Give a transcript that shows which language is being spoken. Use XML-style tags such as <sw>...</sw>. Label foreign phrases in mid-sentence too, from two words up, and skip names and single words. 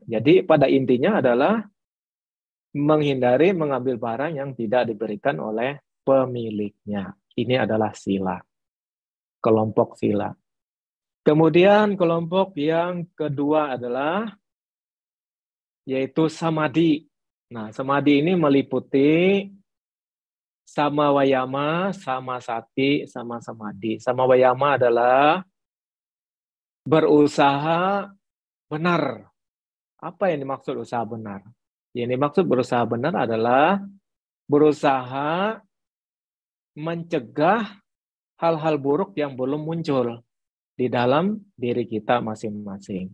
<id>Jadi pada intinya adalah menghindari mengambil barang yang tidak diberikan oleh pemiliknya. Ini adalah sila. Kelompok sila. Kemudian kelompok yang kedua adalah yaitu samadhi. Nah, samadhi ini meliputi</id> <pi>sama wayama, sama sati, sama samadhi. Sama wayama</pi> <id>adalah berusaha benar. Apa yang dimaksud usaha benar? Yang dimaksud berusaha benar adalah berusaha mencegah hal-hal buruk yang belum muncul di dalam diri kita masing-masing.</id>